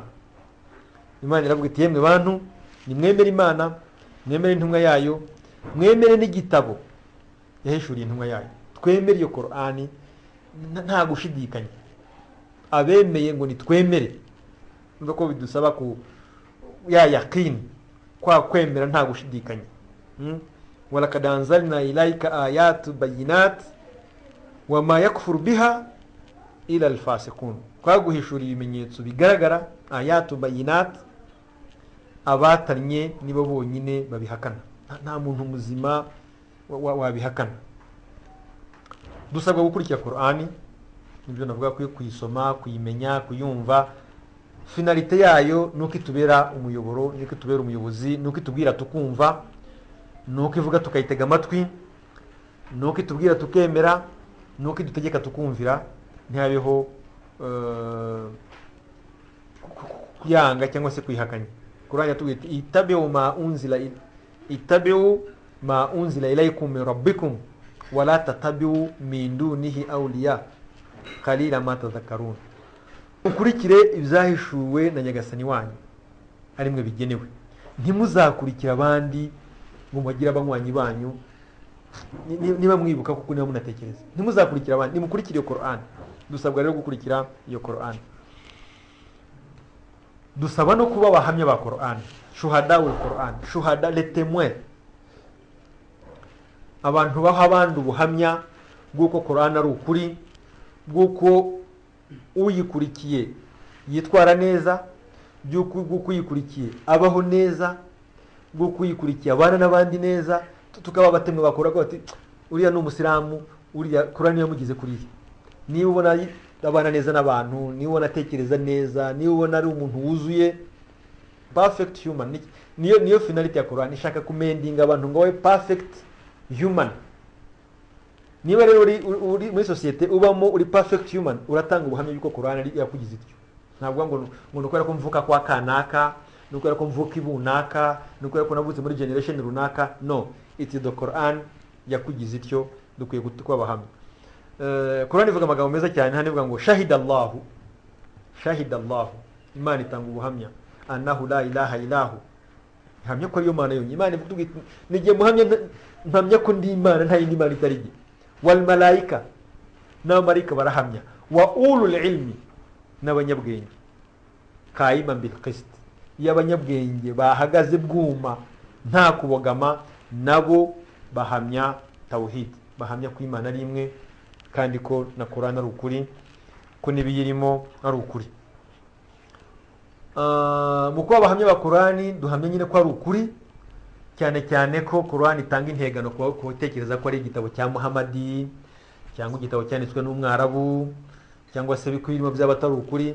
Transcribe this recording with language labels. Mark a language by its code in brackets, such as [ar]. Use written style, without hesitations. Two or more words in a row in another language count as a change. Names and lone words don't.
[rw] Imana iravuga iti yemwe bantu nimwemere Imana, mwemere intumwa yayo, mwemere n'igitabo yahishuriye intumwa yayo. Twemere iyo Qur'an nta gushidikanya. Abemeye ngo nitwemere, numva ko bidusaba ku ya yaqin, kwa kwemera nta gushidikanya. [ar] ولقد أنزلنا إليك آيات بينات وما يكفر بها إلا الفاسقون. [rw] Twaguhishuriye ibimenyetso bigaragara, [ar] آيات بينات, [rw] abatanye nibo bonyine babihakana, nta muntu muzima wabihakana. Dusabwa gukurikira Qur'an, nibyo navuga ko kuyisoma, kuyimenya, kuyumva. Finalite yayo nuko itubera umuyoboro, nuko itubera umuyobozi, nuko itubwira tukumva, nuko ivuga tukayitega amatwi, nuko itubwira tukemera, nuko idutegeka tukumvira. Ntihabeho kuyanga cyangwa se kwihakanya. [ar] Qur'an yatubwira اتبعوا ما أنزل إليكم من ربكم ولا تتبعوا من دونه أولياء قليلا ما تذكرون. [rw] Ukurikire ibyahishuwe na Nyagasani wanyu ari mwe bigenewe, ntimuzakurikira abandi ngo mugire abanywanyi banyu. Niba mwibuka kuko niba munatekereza, ntimuzakurikira abandi, nimukurikire iyo Qur'an. Dusabwa rero gukurikira iyo Qur'an. Dusaba no kuba abahamya ba Qur'an, [ar] شهداء والقرآن, [rw] shuhada [fr] les témoins, [rw] abantu baha abandi ubuhamya bw'uko Qur'an ari ukuri, bw'uko uyikurikiye yitwara neza, bw'uko uyikurikiye abaho neza, bw'uko uyikurikiye abana n'abandi neza. Tukaba batemwe bakora ko bati uriya ni umusilamu, uriya Qur'an yamugize kuriye. Niba ubona abana neza n'abantu, niba ubona atekereza neza, niba ubona ari umuntu wuzuye, [en] perfect human. [rw] Niyo finality ya Qur'an, ishaka kumendinga abantu ngo we [en] perfect human. [rw] Niba rero uri muri societe ubamo uri [en] perfect human, [rw] uratanga ubuhamya yuko Qur'an ari yakugize ityo. Ntabwo ngo nukora ko mvuka kwa kanaka, nuko ko mvuka ibunaka, nuko ko navutse muri generation runaka. No, [en] it's the Quran [rw] yakugize ityo, dukwiye kuba abahamya. Quran ivuga amagambo meza cyane, hano ivuga ngo shahidallahu, Imana itanga ubuhamya, [ar] أنه لا إله إلا هو, [rw] ihamya ko ariyo Mana yonyine. Imana ivuga iti nigiye muhamya, mpamya ko ndi Imana, nta yindi Mana itari jye. [ar] والملائكة, [rw] n'abamarayika barahamya, [ar] وأولو العلم, [rw] n'abanyabwenge, [ar] قائما بالقسط, [rw] y'abanyabwenge bahagaze bwuma nta kubogama, nabo bahamya tawhid, bahamya ko Imana ari imwe kandi ko na Quran ari ukuri, ko n'ibiyirimo ari ukuri. Mu kuba abahamya ba Quran duhamya nyine ko ari ukuri, cyane cyane ko Quran itanga integano ku gutekereza ko ari igitabo cya Muhammadi cyangwa igitabo cyanditswe n'umwarabu cyangwa se bikwirimo byaba atari ukuri.